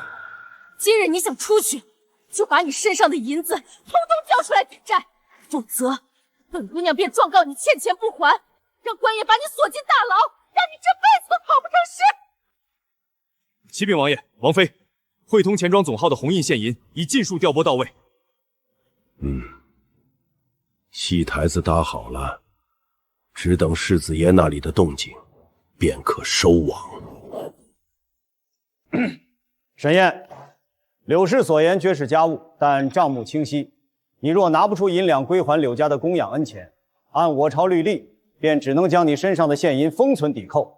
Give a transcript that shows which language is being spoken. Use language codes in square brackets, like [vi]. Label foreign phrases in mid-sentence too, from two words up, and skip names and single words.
[zh] 今日你想出去，就把你身上的银子通通交出來抵債，否則本姑娘便狀告你欠錢不還，讓官爺把你鎖進大牢，讓你這輩子都跑不成詩。啟稟王爺、王妃，匯通錢莊總號的紅印現銀已盡數調撥到位。戲台子搭好了，只等世子爺那裡的動靜，便可收網。沈燕，柳氏所言绝是家务，但账目清晰。你若拿不出银两歸還柳家的供养恩钱，按我朝律例，便只能将你身上的现银封存抵扣。